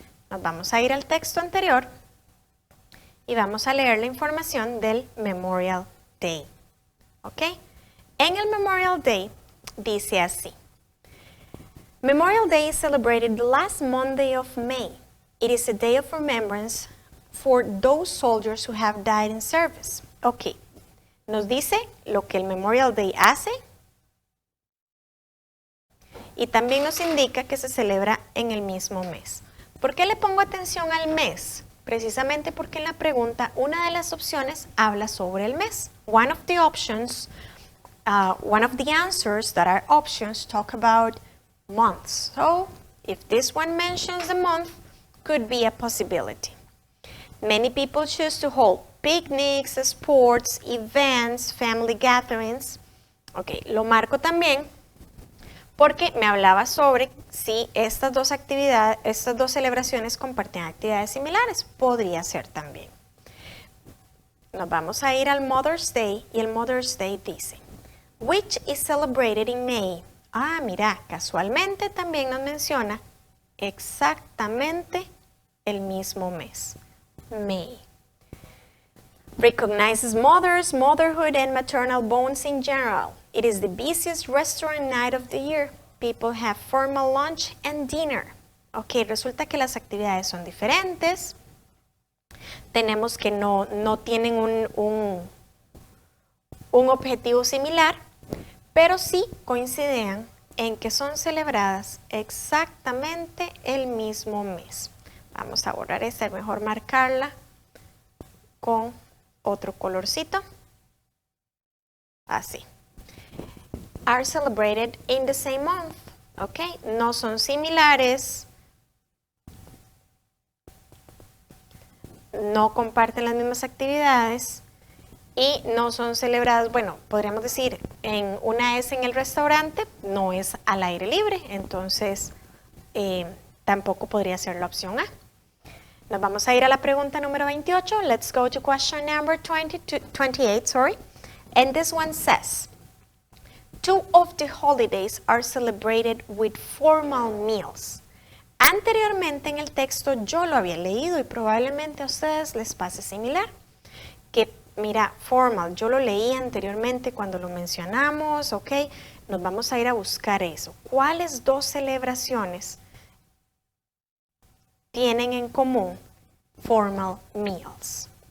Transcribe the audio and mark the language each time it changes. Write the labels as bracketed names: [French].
[Spanish] Nos vamos a ir al texto anterior y vamos a leer la información del Memorial Day. ¿Ok? En el Memorial Day dice así. [English] Memorial Day is celebrated the last Monday of May. It is a day of remembrance for those soldiers who have died in service. [Spanish] Ok, nos dice lo que el Memorial Day hace y también nos indica que se celebra en el mismo mes. ¿Por qué le pongo atención al mes? Precisamente porque en la pregunta una de las opciones habla sobre el mes. [English] One of the answers that are options talk about months. So, if this one mentions the month, could be a possibility. Many people choose to hold picnics, sports, events, family gatherings. [Spanish] Ok, lo marco también porque me hablaba sobre si estas dos celebraciones compartían actividades similares. Podría ser también. Nos vamos a ir al Mother's Day y el Mother's Day dice, [English] which is celebrated in May. [Spanish] Ah, mira, casualmente también nos menciona exactamente el mismo mes, May. [English] Recognizes mothers, motherhood, and maternal bonds in general. It is the busiest restaurant night of the year. People have formal lunch and dinner. [Spanish] Ok, resulta que las actividades son diferentes. Tenemos que no tienen un objetivo similar, pero sí coinciden en que son celebradas exactamente el mismo mes. Vamos a borrar esta, es mejor marcarla con otro colorcito. Así. [English] Are celebrated in the same month. [Spanish] Ok, no son similares. No comparten las mismas actividades y no son celebradas, bueno, podríamos decir, una es en el restaurante, no es al aire libre, entonces tampoco podría ser la opción A. Nos vamos a ir a la pregunta número 28. [English] Let's go to question number 28, sorry. And this one says, 2 of the holidays are celebrated with formal meals. [Spanish] Anteriormente en el texto yo lo había leído y probablemente a ustedes les pase similar. Que mira, formal, yo lo leí anteriormente cuando lo mencionamos, ok. Nos vamos a ir a buscar eso. ¿Cuáles dos celebraciones tienen en común [English] formal meals?